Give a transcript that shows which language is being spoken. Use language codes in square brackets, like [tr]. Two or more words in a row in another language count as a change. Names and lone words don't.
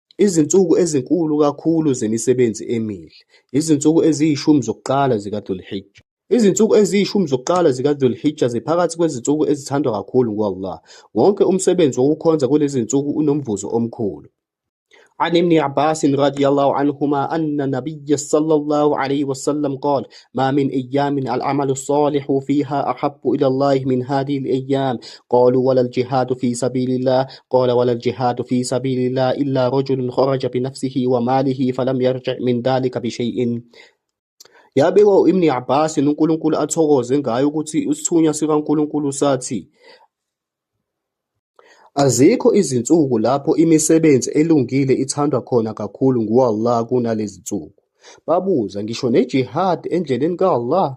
[zu] Izinsuku ezinkulu kakhulu zemisebenzi emihle, izinsuku eziyishumi zokuqala zikaDhul-Hijjah. Izinsuku eziyishumi zokuqala zikaDhul-Hijjah ziphakathi kwezinsuku ezithandwa kakhulu ngu-Allah. Wonke umsebenzi wokukhonza kulezi zinsuku unomvuzo omkhulu. [ar] عن ابن عباس رضي الله عنهما أن النبي صلى الله عليه وسلم قال: ما من أيام العمل الصالح فيها أحب إلى الله من هذه الأيام. قالوا: ولا الجهاد في سبيل الله؟ قال: ولا الجهاد في سبيل الله إلا رجل خرج بنفسه وماله فلم يرجع من ذلك بشيء. [zu] Yabekwa u-Ibn Abbas uNkulunkulu athokoze ngayo ukuthi isithunywa sikaNkulunkulu sathi, azikho izinsuku lapho imisebenzi elungile ithandwa khona kakhulu ngu-Allah kunalezi nsuku. Babuza, ngisho nejihad endleleni ka-Allah?